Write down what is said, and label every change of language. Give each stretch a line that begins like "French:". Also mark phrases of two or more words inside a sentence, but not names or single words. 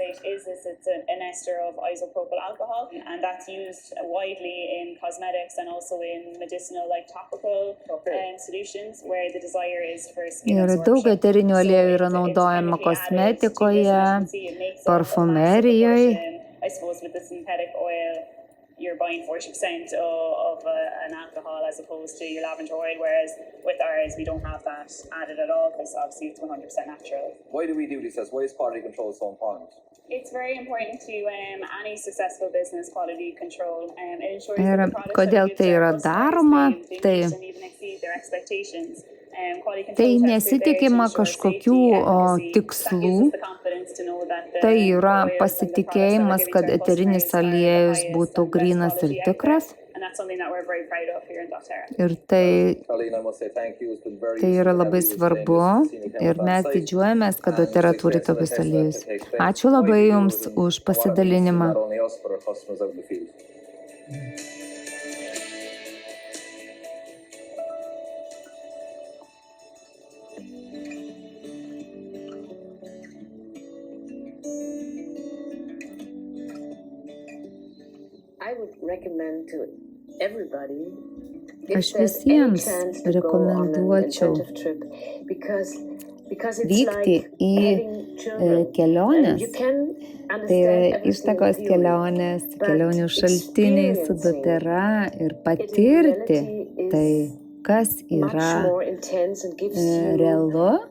Lithuanian: Ir daug eterinių aliejų yra naudojama kosmetikoje, parfumerijoje.
English: you're buying 40% of an alcohol as opposed to your lavender oil, whereas with ours we don't have that added at all because obviously it's 100% natural. Why do we do this? Why is quality control so important? It's very important to any successful business, quality control. It ensures
Lithuanian: Ir
English: that the products
Lithuanian: kodėl
English: that we
Lithuanian: tai
English: give to
Lithuanian: yra
English: our customers,
Lithuanian: daroma,
English: they
Lithuanian: tai
English: meet and even exceed their expectations. Quality
Lithuanian: tai
English: control tests are there to
Lithuanian: nesitikima
English: ensure
Lithuanian: kažkokių
English: safety, efficacy. That
Lithuanian: tikslų,
English: gives us the confidence to know that
Lithuanian: tai
English: the
Lithuanian: yra
English: oils and the products that we're
Lithuanian: pasitikėjimas,
English: giving
Lithuanian: kad
English: to our
Lithuanian: eterinis
English: customers are the
Lithuanian: aliejus
English: highest
Lithuanian: būtų
English: and best
Lithuanian: grynas ir
English: quality out there.
Lithuanian: tikras.
English: And that's something that we're very proud of here in doTERRA.
Lithuanian: Ir tai
English: Colleen, I must say thank you. It's been very
Lithuanian: Tai
English: useful
Lithuanian: yra
English: to have
Lithuanian: labai
English: you explain
Lithuanian: svarbu
English: this to senior
Lithuanian: ir
English: chemist on
Lithuanian: mes
English: site.
Lithuanian: didžiuojamės, kad
English: And
Lithuanian: doTERRA turi
English: success
Lithuanian: tokius
English: with the test
Lithuanian: aliejus.
English: that takes place.
Lithuanian: Ačiū labai
English: Why do
Lithuanian: Jums
English: it and
Lithuanian: už
English: what it means to
Lithuanian: pasidalinimą.
English: not only us, but our customers out in the field. I would recommend to everybody
Lithuanian: Aš visiems rekomenduočiau vykti į keliones. Tai yra ištakos kelionės, kelionių šaltiniai su doTERRA ir patirti tai, kas yra realu.